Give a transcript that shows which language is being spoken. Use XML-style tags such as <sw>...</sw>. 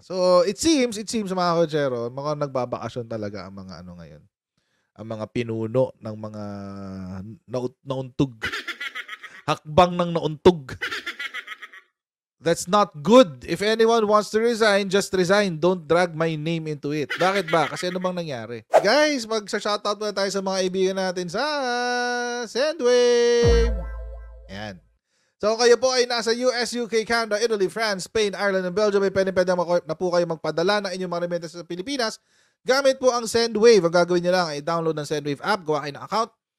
<tl>So, it seems mga kotsero, mga nagbabakasyon talaga ang mga ngayon. Ang mga pinuno ng mga nauntog. Hakbang ng nauntog.</tl> <en>That's not good. If anyone wants to resign, just resign. Don't drag my name into it.</en> <tl>Bakit ba? Kasi ano bang nangyari? Guys, magsa-shoutout muna tayo sa mga kaibigan natin sa Sendwave. Ayan. So kayo po ay nasa US, UK, Canada, Italy, France, Spain, Ireland, and Belgium. May pwede na po kayo magpadala ng inyong mga remittance sa Pilipinas. Gamit po ang Sendwave. Ang gagawin nyo lang ay download ng Sendwave app, gawa kayo ng account.</tl>